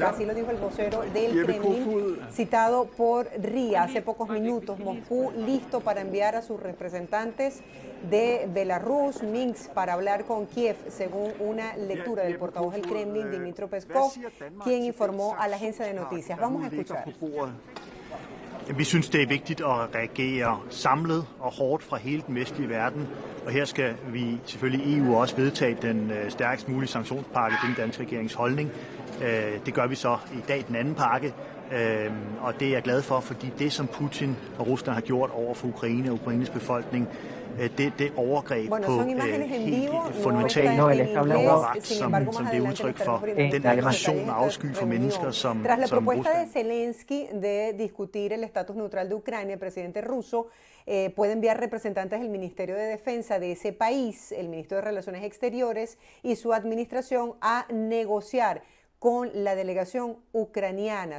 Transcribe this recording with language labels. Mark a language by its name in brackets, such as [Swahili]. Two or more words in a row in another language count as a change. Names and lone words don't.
[Spanish] Así lo dijo el vocero del Kremlin, citado por RIA hace pocos minutos. Moscú listo para enviar a sus representantes de Belarus, Minsk, para hablar con Kiev, según una lectura del portavoz del Kremlin, Dmitry Peskov, quien informó a la agencia de noticias. Vamos a escuchar. [Danish] Vi synes, det er vigtigt at reagere samlet og hårdt fra hele den vestlige verden, og her skal vi selvfølgelig i EU også vedtage den stærkest mulige sanktionspakke, det er den danske regerings holdning. Det gør vi så i dag, den anden pakke, og det er jeg glad for, fordi det, som Putin og Rusland har gjort over for Ukraine og Ukraines befolkning, det overgreb på helt fundamentale ret, som det er udtryk for, den aggression og afsky for mennesker, som [Spanish] Tras la propuesta de [Danish] Rusland. [Spanish] Zelensky de discutir el estatus neutral de Ucrania, el presidente ruso puede enviar representantes del Ministerio de Defensa de ese país, el Ministro de Relaciones Exteriores y su administración a negociar con la delegación ucraniana.